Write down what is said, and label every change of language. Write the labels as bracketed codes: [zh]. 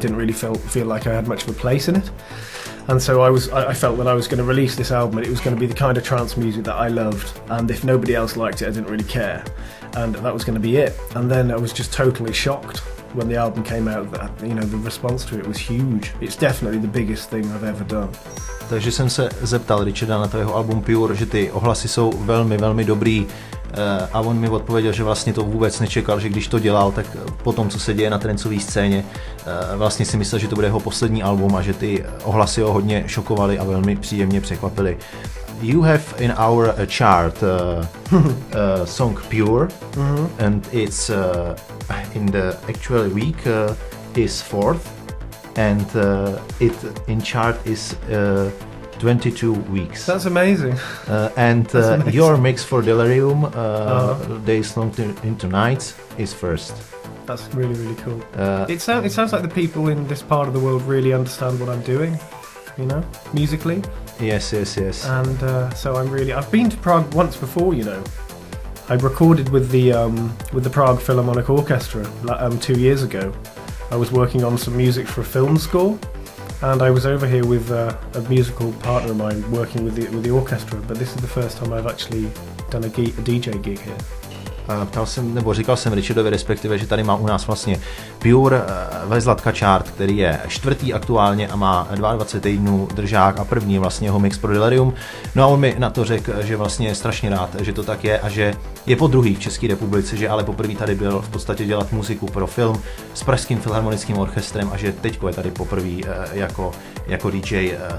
[en] I didn't really feel like I had much of a place in it. And so I felt that I was going to release this album and it was going to be the kind of trance music that I loved, and if nobody else liked it I didn't really care, and that was going to be it. And then I was just totally shocked when the album came out that, you know, the response to it was huge. It's definitely the biggest thing I've ever done. [cs] Takže jsem se zeptal Richarda na to jeho album Pure, že ty ohlasy jsou velmi, velmi dobrý, a on mi odpověděl, že vlastně to vůbec nečekal, že když to dělal, tak po tom, co se děje na trancové scéně, vlastně si myslel, že to bude jeho poslední album a že ty ohlasy ho hodně šokovaly a velmi příjemně překvapily. [en] You have in our chart song Pure, and it's in the actual week is 4th, and it in chart is 22 weeks. That's amazing. And your mix for Delirium, Days Long into Nights, is first. That's really, really cool. It sounds like the people in this part of the world really understand what I'm doing, you know, musically. Yes. And so I've been to Prague once before, you know. I recorded with the Prague Philharmonic Orchestra 2 years ago. I was working on some music for a film score, and I was over here with a musical partner of mine working with the orchestra, but this is the first time I've actually done a DJ gig here. [cs] Říkal jsem Richardovi, respektive, že tady má u nás vlastně Pure ve Zlatka chart, který je 4. aktuálně a má 22 týdnů držák a první vlastně jeho mix pro Delirium. No a on mi na to řekl, že vlastně je strašně rád, že to tak je a že je po druhý v České republice, že ale poprvé tady byl v podstatě dělat muziku pro film s Pražským filharmonickým orchestrem a že teďko je tady poprvé jako DJ.